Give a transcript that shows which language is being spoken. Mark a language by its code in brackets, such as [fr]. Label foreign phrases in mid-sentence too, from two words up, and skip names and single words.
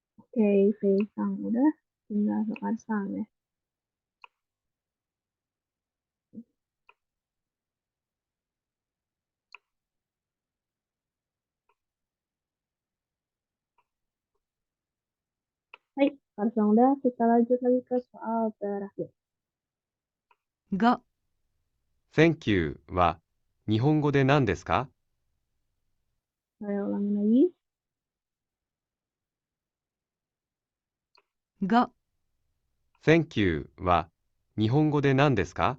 [id] Oke, Feisang udah, tinggal Sokarsang ya. Baik, Sokarsang udah, kita lanjut lagi ke soal terakhir. [ja] 5、 [en] Thank you [ja] は日本語で何ですか？ [id] Saya ulangi lagi. [ja] 5、 [en] Thank you [ja] は日本語で何ですか？